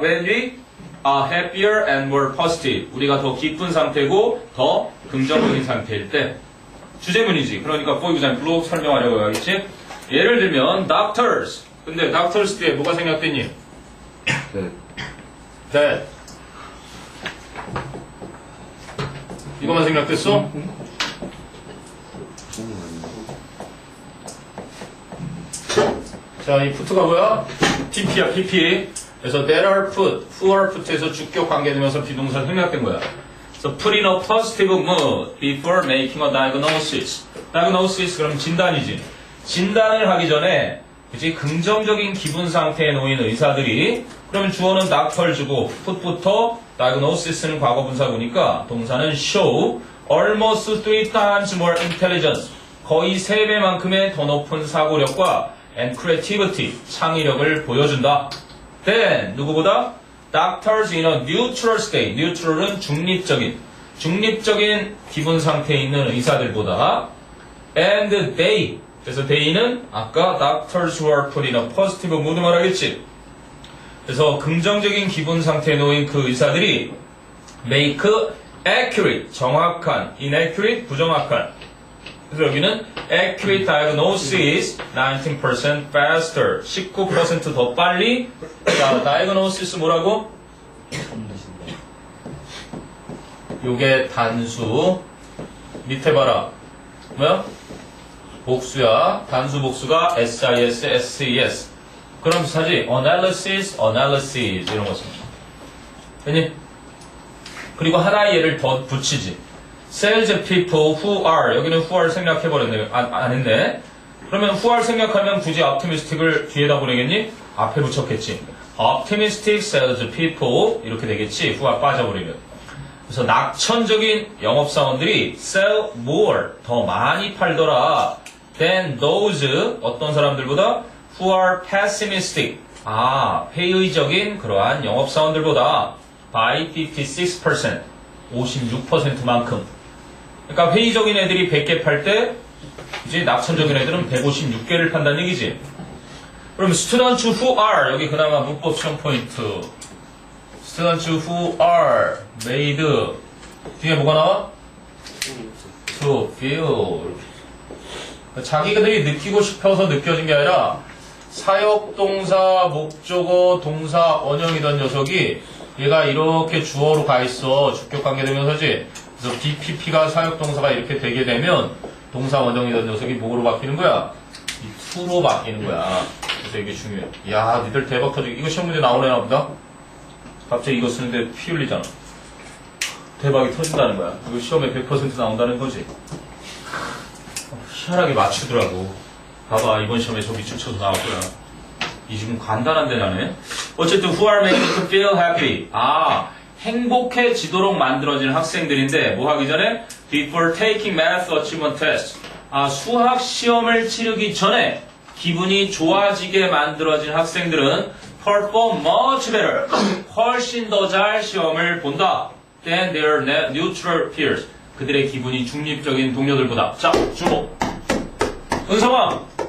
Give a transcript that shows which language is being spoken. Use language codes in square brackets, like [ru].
[en] When we are happier and more positive. [ko] 우리가 더 기쁜 상태고 더 긍정적인 상태일 때. 주제문이지. 그러니까 [en] for example [ko] 설명하려고 하겠지. 예를 들면 doctors. 근데 doctors 뒤에 뭐가 생략됐니? 네. [en] that. [ko] 이거만 생략됐어? 자, 이 put가 뭐야? pp야, pp. 그래서 that are put, who are put에서 주격 관계되면서 비동사 생략된 거야. 그래서 [en] put in a positive mood before making a diagnosis. [ko] diagnosis 그럼 진단이지. 진단을 하기 전에 그치 긍정적인 기분 상태에 놓인 의사들이 그러면 주어는 doctor 주고 put부터 diagnosis는 과거 분사구니까 동사는 [en] show almost 3 times more intelligence. [ko] 거의 3배만큼의 더 높은 사고력과 [en] and creativity, [ko] 창의력을 보여준다. Then, 누구보다? [en] Doctors in a neutral state. [ko] neutral은 중립적인 기분 상태에 있는 의사들보다 [en] and they, [ko] 그래서 they는 아까 [en] doctors who are put in a positive mood [ko] 말하겠지. 그래서 긍정적인 기분 상태에 놓인 그 의사들이 [en] make accurate, [ko] 정확한, inaccurate, 부정확한. 그래서 여기는 [en] accurate diagnosis 19% faster [ko] 19% 더 빨리. 자, diagnosis 뭐라고? 요게 단수. 밑에 봐라. 뭐야? 복수야. 단수 복수가 SIS, SES. 그럼 비슷하지? analysis 이런 거 씁니다. 됐니? 그리고 하나의 예를 더 붙이지. [en] Sales people who are, [ko] 여기는 [en] who are [ko] 생략해버렸네. 안 했네. 그러면 who are 생략하면 굳이 optimistic을 뒤에다 보내겠니? 앞에 붙였겠지. [en] optimistic sales people [ko] 이렇게 되겠지. [en] who are [ko] 빠져버리면. 그래서 낙천적인 영업사원들이 [en] sell more, [ko] 더 많이 팔더라. [en] than those, [ko] 어떤 사람들보다 [en] who are pessimistic, [ko] 회의적인 그러한 영업사원들보다 [en] by 56%, 56%만큼. [ko] 그러니까 회의적인 애들이 100개 팔 때 이제 낙천적인 애들은 156개를 판다는 얘기지. 그럼 [en] students who are, [ko] 여기 그나마 문법 시험 포인트. [en] students who are made, [ko] 뒤에 뭐가 나와? [en] to feel. [ko] 자기들이 느끼고 싶어서 느껴진 게 아니라 사역동사, 목적어, 동사, 원형이던 녀석이 얘가 이렇게 주어로 가 있어. 주격 관계되면서지. 그래서 BPP가 사역동사가 이렇게 되게 되면 동사, 원형이던 녀석이 뭐로 바뀌는 거야? 이 to로 바뀌는 거야. 그래서 이게 중요해. 야, 니들 대박 터지게. 이거 시험 문제 나오려나 보다? 갑자기 이거 쓰는데 피 흘리잖아. 대박이 터진다는 거야. 이거 시험에 100% 나온다는 거지. 희한하게 맞추더라고. 봐봐, 이번 시험에 저기 추쳐서 나올 거야. 이 지금 간단한데 나네. 어쨌든 [en] who are made to feel happy. [ko] 행복해지도록 만들어진 학생들인데 뭐 하기 전에 [en] before taking math achievement test. [ko] 수학 시험을 치르기 전에 기분이 좋아지게 만들어진 학생들은 [en] perform much better. [ko] 훨씬 더 잘 시험을 본다. [en] than their neutral peers. [ko] 그들의 기분이 중립적인 동료들보다. 자, 주목. 은성아,